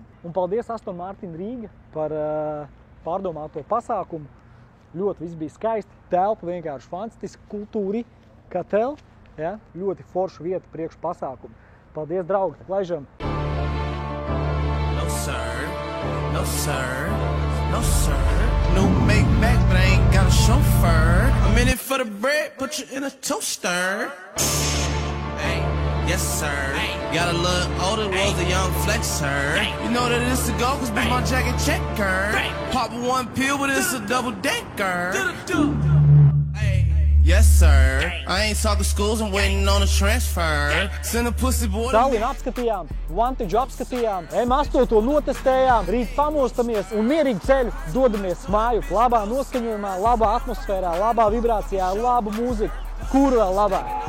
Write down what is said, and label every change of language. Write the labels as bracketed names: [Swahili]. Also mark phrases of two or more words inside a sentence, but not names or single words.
[Latvian] Un paldies Aston Martin Rīga par pārdomāto pasākumu. Ļoti viss bija skaisti, telpa vienkārši fantastiski, kultūri Katel, ja? Ļoti forša vieta priekš pasākumu. Paldies, draugi, laižam! [English] No sir, no sir, no sir. New make back, but I ain't got a chauffeur. I'm in it for the bread, put you in a toaster. Hey, yes sir. Got a little older, was a young flexer. You know that it's a go, cause be my jacket checker. Pop one pill, but it's a double decker. Yes sir. I ain't talking schools, I'm waiting on a transfer. Send a pussy boy. [Latvian] Tallinu apskatījām, Vantage apskatījām, M8 notestējām, rīt pamostamies un mierīgi ceļu dodamies māju. Labā noskaņojumā, labā atmosfērā, labā vibrācijā, labu mūziku. Kur vēl labāk?